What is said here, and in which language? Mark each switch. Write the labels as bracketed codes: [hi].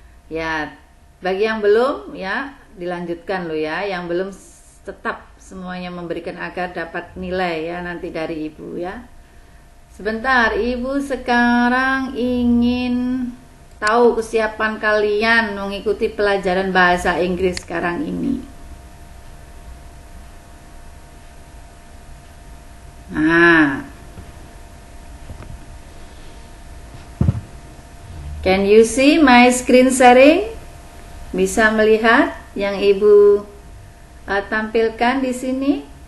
[id] Ya, bagi yang belum ya dilanjutkan lo ya, yang belum tetap semuanya memberikan agar dapat nilai ya nanti dari ibu ya. Sebentar, ibu sekarang ingin tahu kesiapan kalian mengikuti pelajaran bahasa Inggris sekarang ini. [en] Nah, can you see my screen sharing? [id] Bisa melihat yang ibu tampilkan di sini?